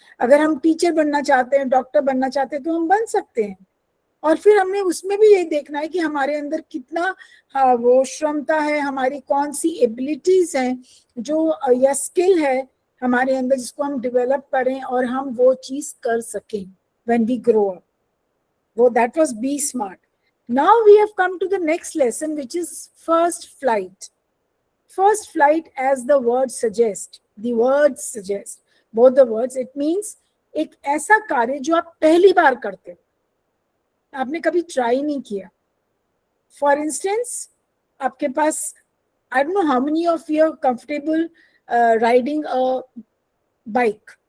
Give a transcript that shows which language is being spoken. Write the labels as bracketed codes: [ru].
[hi] अगर हम टीचर बनना चाहते हैं, डॉक्टर बनना चाहते हैं तो हम बन सकते हैं. और फिर हमने उसमें भी ये देखना है कि हमारे अंदर कितना वो क्षमता है, हमारी कौन सी एबिलिटीज हैं जो या स्किल है हमारे अंदर जिसको हम डेवलप करें और हम वो चीज कर सकें [en] when we grow up. वो that was be smart. Now we have come to the next lesson, which is first flight. First flight, as the word suggests, the words suggest, both the words, it means [hi] एक ऐसा कार्य जो आप पहली बार करते हो, आपने कभी ट्राई नहीं किया. [en] for instance, [hi] आपके पास [en] I don't know how many of you are comfortable riding a bike.